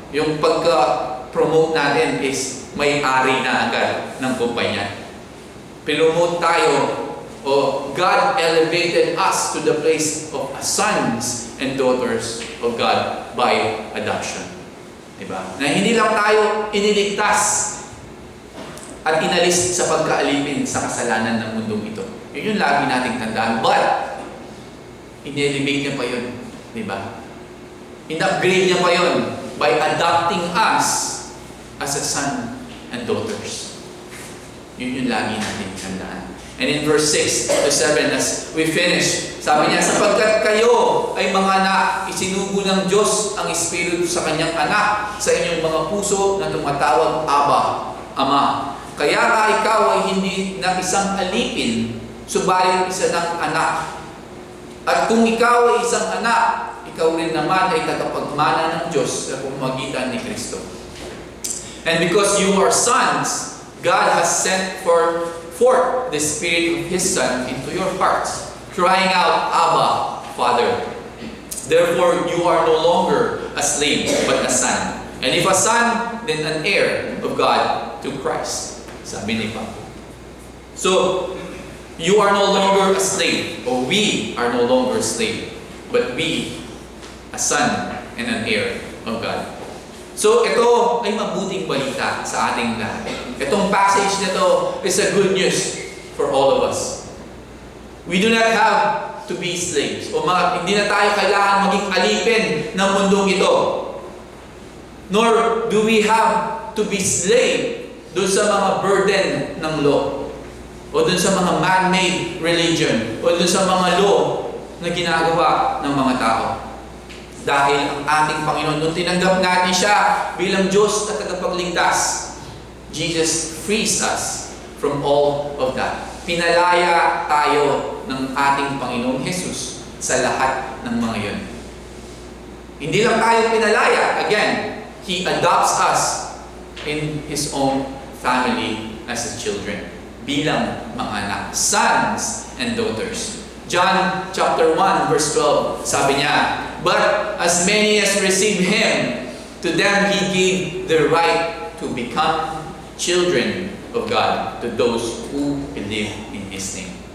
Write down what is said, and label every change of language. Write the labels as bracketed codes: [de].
[tl] Yung pagka-promote natin is may-ari na agad ng kumpanya. [en] Promote tayo, God elevated us to the place of sons and daughters of God by adoption. [tl] Diba? Na hindi lang tayo iniligtas at inalis sa pagkaalipin sa kasalanan ng mundong ito. Yun yung lagi nating tandaan. But, in-elevate niya pa yun. Diba? In-upgrade niya pa yun [en] by adopting us as a son and daughters. [tl] Yun yung lagi nating tandaan. [en] And in verse 6 to 7, as we finish, [tl] sabi niya, sapagkat kayo ay mga anak, isinugo ng Diyos ang Espiritu sa kanyang anak sa inyong mga puso na tumatawag, Aba, Ama. Kaya nga ikaw ay hindi na isang alipin, subalit isa ng anak. At kung ikaw ay isang anak, ikaw rin naman ay tagapagmana ng Diyos sa pamamagitan ni Kristo. [en] And because you are sons, God has sent forth the Spirit of His Son into your hearts, crying out, Abba, Father. Therefore, you are no longer a slave, but a son. And if a son, then an heir of God to Christ. [tl] Sabi ni Papa. [en] So, you are no longer a slave, or we are no longer a slave, but we, a son and an heir of God. [tl] So, ito ay mabuting balita sa ating lahat. Itong passage na ito [en] is a good news for all of us. We do not have to be slaves. [tl] Hindi na tayo kailangan maging alipin ng mundong ito. [en] Nor do we have to be slave [tl] doon sa mga [en] burden ng law. [tl] O doon sa mga man-made religion. O doon sa mga law na ginagawa ng mga tao. Dahil ang ating Panginoon, nung tinanggap natin siya bilang Diyos at tagapagligtas, [en] Jesus frees us from all of that. [tl] Pinalaya tayo ng ating Panginoong Jesus sa lahat ng mga yun. Hindi lang tayo pinalaya. [en] Again, He adopts us in His own family as His children. [tl] Bilang mga anak, [en] sons and daughters. John chapter 1 verse 12, [tl] sabi niya, [en] but as many as receive Him, to them He gave the right to become children of God, to those who believe in His name.